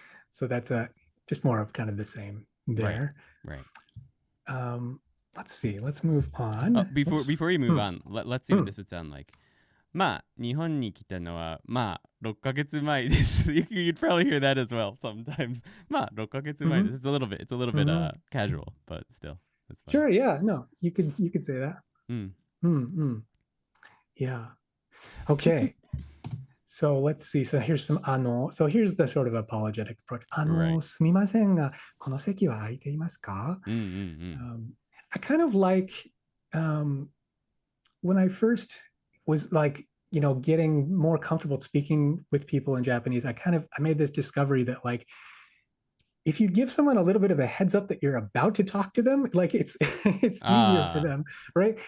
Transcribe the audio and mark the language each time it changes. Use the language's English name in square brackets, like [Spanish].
[English] So that's just more of kind of the same there. Right. Let's see. Let's move on. Before you move on, let's see what this would sound like. [Japanese] まあ、日本に来たのは、まあ、6ヶ月前です. [English] You'd probably hear that as well sometimes. [Japanese] まあ、6ヶ月前です. [English] It's a little bit casual, but still. That's fine. Sure, yeah. No, you could say that. Yeah. Okay. So let's see. So here's some So here's the sort of apologetic approach. [Japanese] すみませんが、この席は空いていますか? [English] I kind of like when I first was like, getting more comfortable speaking with people in Japanese, I made this discovery that like, if you give someone a little bit of a heads up that you're about to talk to them, like it's easier for them, right?